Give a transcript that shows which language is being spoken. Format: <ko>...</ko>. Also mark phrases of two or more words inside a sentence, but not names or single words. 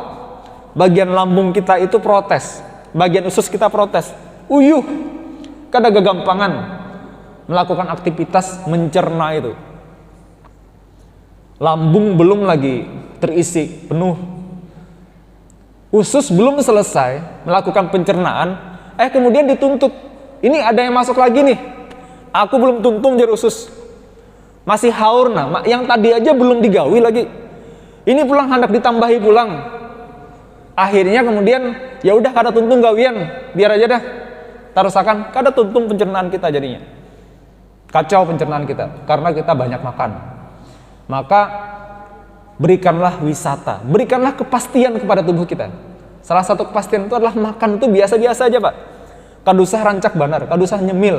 <id>Bagian lambung kita itu protes, bagian usus kita protes,</id> <bjn>uyuh, kada gagampangan</bjn> <id>melakukan aktivitas mencerna itu. Lambung belum lagi terisi penuh, usus belum selesai melakukan pencernaan, kemudian dituntut, ini ada yang masuk lagi nih,</id> <bjn>aku belum tuntung jar usus, masih haur, nah yang tadi aja belum digawi lagi, ini pulang hendak ditambahi pulang. Akhirnya kemudian ya udah kada tuntung gawian, biar aja dah, tarusakan kada tuntung pencernaan kita, jadinya kacau pencernaan kita karena kita banyak makan.</bjn> <id>Maka berikanlah wisata, berikanlah kepastian kepada tubuh kita. Salah satu kepastian itu adalah makan itu biasa-biasa aja, Pak.</id> <bjn>Kadusah rancak banar, kadusah nyemil.</bjn>